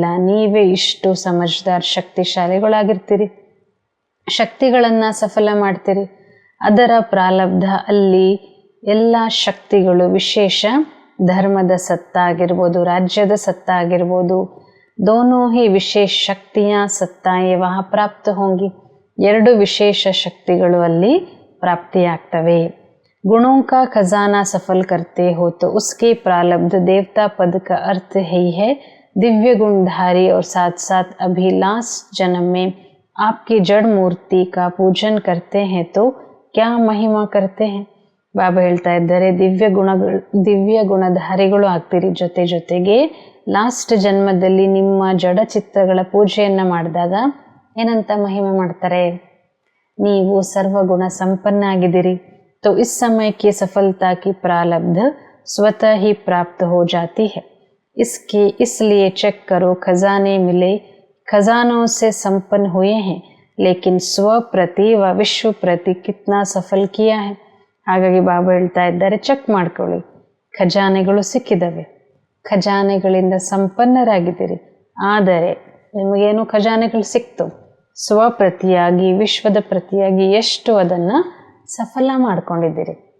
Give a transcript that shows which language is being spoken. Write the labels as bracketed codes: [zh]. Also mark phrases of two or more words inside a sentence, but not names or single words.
[kn] ನೀವೇ ಇಷ್ಟು ಸಮಜ್ದಾರ್ ಶಕ್ತಿಶಾಲಿಗಳಾಗಿರ್ತೀರಿ, ಶಕ್ತಿಗಳನ್ನು ಸಫಲ ಮಾಡ್ತೀರಿ. ಅದರ ಪ್ರಾರಬ್ಧ ಅಲ್ಲಿ ಎಲ್ಲ ಶಕ್ತಿಗಳು, ವಿಶೇಷ ಧರ್ಮದ ಸತ್ತ ಆಗಿರ್ಬೋದು, ರಾಜ್ಯದ ಸತ್ತ ಆಗಿರ್ಬೋದು, [hi] दोनों ही विशेष शक्तियाँ सत्ताएं वहाँ प्राप्त होंगी. [kn] ಎರಡು ವಿಶೇಷ ಶಕ್ತಿಗಳು ಅಲ್ಲಿ ಪ್ರಾಪ್ತಿಯಾಗ್ತವೆ. [hi] गुणों का खजाना सफल करते हो तो उसके प्रारब्ध देवता पद का अर्थ ही है दिव्य गुणधारी, और साथ साथ अभी लास्ट जन्म में आपकी जड़ मूर्ति का पूजन करते हैं तो क्या महिमा करते हैं. [kn] ಬಾಬಾ ಹೇಳ್ತಾ ಇದ್ದಾರೆ, ದಿವ್ಯ ಗುಣಧಾರಿಗಳು ಆಗ್ತೀರಿ. ಜೊತೆಗೆ ಲಾಸ್ಟ್ ಜನ್ಮದಲ್ಲಿ ನಿಮ್ಮ ಜಡ ಚಿತ್ರಗಳ ಪೂಜೆಯನ್ನು ಮಾಡಿದಾಗ ಏನಂತ ಮಹಿಮೆ ಮಾಡ್ತಾರೆ? ನೀವು ಸರ್ವಗುಣ ಸಂಪನ್ನ ಆಗಿದ್ದೀರಿ. [hi] तो इस समय की सफलता की प्रारब्ध स्वतः ही प्राप्त हो जाती है. इसलिए चेक करो, खजाने मिले, खजानों से संपन्न हुए हैं, लेकिन स्व प्रति व विश्व प्रति कितना सफल किया है. [kn] ಹಾಗಾಗಿ ಬಾಬಾ ಹೇಳ್ತಾ ಇದ್ದಾರೆ, ಚೆಕ್ ಮಾಡ್ಕೊಳ್ಳಿ, ಖಜಾನೆಗಳು ಸಿಕ್ಕಿದವೆ, ಖಜಾನೆಗಳಿಂದ ಸಂಪನ್ನರಾಗಿದ್ದೀರಿ. ಆದರೆ ನಿಮಗೇನು ಖಜಾನೆಗಳು ಸಿಕ್ತು, ಸ್ವಪ್ರತಿಯಾಗಿ ವಿಶ್ವದ ಪ್ರತಿಯಾಗಿ ಎಷ್ಟು ಅದನ್ನು ಸಫಲ ಮಾಡ್ಕೊಂಡಿದ್ದೀರಿ.